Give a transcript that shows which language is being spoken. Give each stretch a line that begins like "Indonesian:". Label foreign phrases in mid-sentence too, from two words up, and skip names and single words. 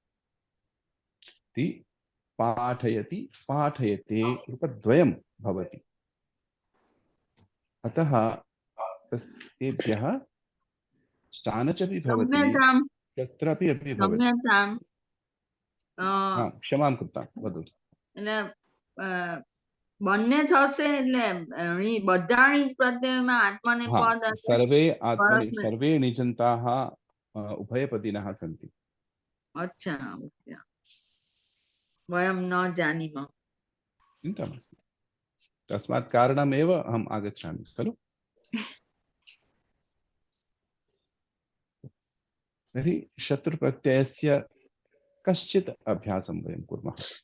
Sanskrit: पाठयति, पाठयते रूपद्वयं भवति। अतः तेभ्यः शानच् अपि भवति, शत्रपि अपि भवति। क्षमां कृत्वा वदतु।
Gujarati: બંને થશે એટલે બધાની પ્રત્યયમાં આત્મનેપદ
Sanskrit: सर्वे निजन्ताः उभयपदिनः सन्ति। अच्छा, वयं न जानीमः। चिन्ता नास्ति, तस्मात् कारणमेव अहम् आगच्छामि खलु। तर्हि शत्रुप्रत्ययस्य कश्चित् अभ्यासं वयं कुर्मः।